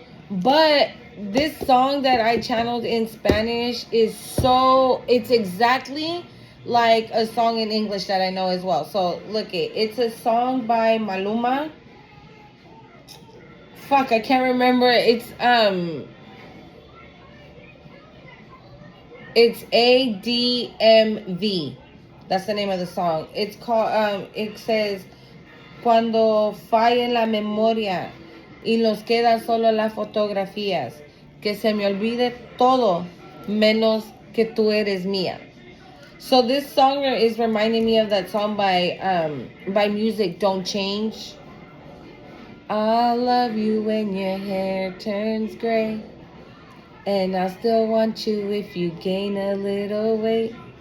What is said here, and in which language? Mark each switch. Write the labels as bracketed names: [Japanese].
[English] But this song that I channeled in Spanish it's exactly like a song in English that I know as well. So, look it's a song by Maluma. Fuck, I can't remember. It's ADMV. That's the name of the song. It's called, it says, [Spanish] Cuando falle la memoria y nos quedan solo las fotografías, que se me olvide todo menos que tú eres mía. [English] So this song is reminding me of that song by Music Don't Change. I'll love you when your hair turns gray, and I'll still want you if you gain a little weight.